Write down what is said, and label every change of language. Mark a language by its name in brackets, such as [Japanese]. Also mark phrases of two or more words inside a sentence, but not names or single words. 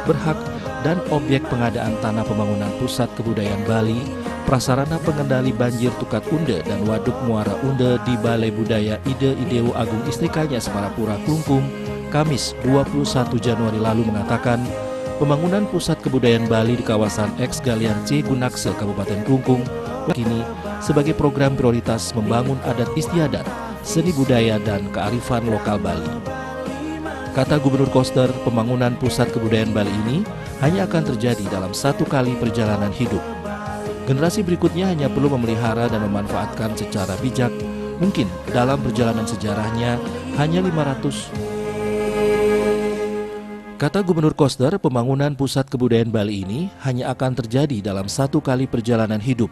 [Indonesian] berhak dan objek pengadaan tanah pembangunan Pusat Kebudayaan Bali, prasarana pengendali banjir Tukat Unde dan Waduk Muara Unde di Balai Budaya Ide Idewo Agung Istrikanya Semarapura Klungkung, Kamis 21 Januari lalu mengatakan, pembangunan Pusat Kebudayaan Bali di kawasan X Galian C Gunakse, Kabupaten Klungkung, kini sebagai program prioritas membangun adat istiadat, seni budaya dan kearifan lokal Bali. Kata Gubernur Koster, pembangunan Pusat Kebudayaan Bali ini hanya akan terjadi dalam satu kali perjalanan hidup. Generasi berikutnya hanya perlu memelihara dan memanfaatkan secara bijak. Mungkin dalam perjalanan sejarahnya hanya 500. Kata Gubernur Koster, pembangunan Pusat Kebudayaan Bali ini hanya akan terjadi dalam satu kali perjalanan hidup.